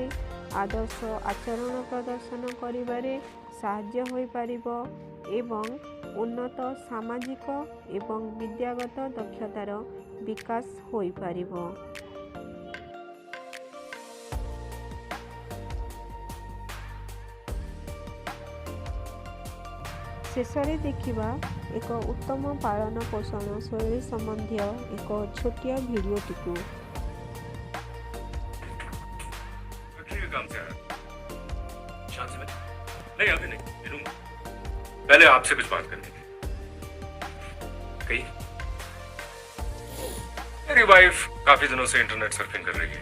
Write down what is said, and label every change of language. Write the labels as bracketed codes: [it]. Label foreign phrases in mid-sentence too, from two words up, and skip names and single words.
[or] ଆଦର୍ଶ ଆଚରଣ ପ୍ରଦର୍ଶନ କରିବାରେ ସାହାଯ୍ୟ ହୋଇପାରିବ ଏବଂ ଉନ୍ନତ ସାମାଜିକ ଏବଂ ବିଦ୍ୟାଗତ ଦକ୍ଷତାର ବିକାଶ ହୋଇପାରିବ। ଶେଷରେ ଦେଖିବା ଏକ ଉତ୍ତମ ପାଳନ ପୋଷଣ ଶୈଳୀ ସମ୍ବନ୍ଧୀୟ ଏକ ଛୋଟିଆ ଭିଡ଼ିଓଟିକୁ। [hi] नहीं अभी नहीं, मिलूंगा। पहले आपसे कुछ बात करनी थी। कही मेरी वाइफ काफी दिनों से [en] internet surfing [hi] कर रही है।